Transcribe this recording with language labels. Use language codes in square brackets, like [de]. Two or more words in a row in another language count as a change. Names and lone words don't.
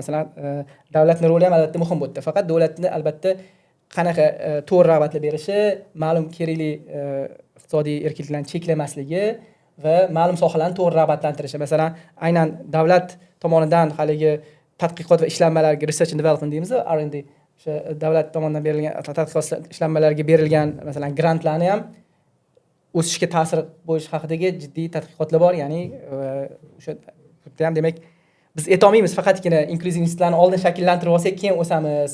[uz] Masalan, davlatning roli ham albatta muhim bo'ldi. Faqat davlatni albatta qanaqa to'g'ri rag'batlar berishi, ma'lum kerakli iqtisodiy erkinliklarni cheklamasligi va ma'lum sohalarni to'g'ri rag'batlantirishi. Masalan, aynan davlat tomonidan haligi tadqiqot va ishlanmalarga [en] research and development [uz] deymiz, R&D, o'sha davlat tomonidan berilgan tadqiqot ishlanmalarga berilgan masalan grantlarni ham o'sishga ta'sir bo'lish haqidagi jiddiy tadqiqotlar bor. Ya'ni o'sha yerda ham demak biz aytolmaymiz faqatgina inklyuziv institutlarni oldin shakllantirib olsak keyin o'samiz.